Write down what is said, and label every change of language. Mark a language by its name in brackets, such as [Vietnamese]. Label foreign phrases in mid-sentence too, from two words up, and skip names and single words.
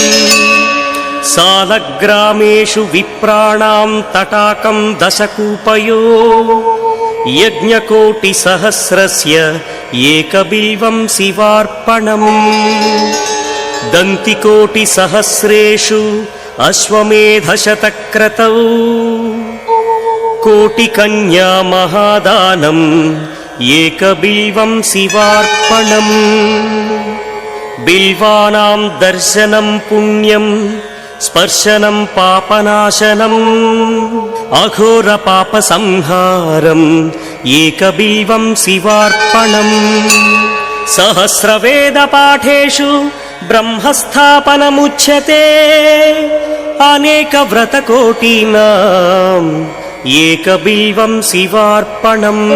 [Sanskrit] सालग्रामेषु विप्राणां तटाकं दशकूपयो यज्ञकोटिसहस्रस्य एकबिल्वं शिवार्पणम् दन्तिकोटिसहस्रेषु అశ్వమేధశతక్రతౌ కోటికన్యా మహాదానం ఏకబిల్వం శివార్పణం బిల్వానాం దర్శనం పుణ్యం స్పర్శనం పాపనాశనం అఘోర పాప సంహారం ఏకబిల్వం శివార్పణం సహస్రవేద పాఠేషు బ్రహ్మస్థాపనముచ్యతే అనేక వ్రతకోటీనాం ఏకబిల్వం శివార్పణం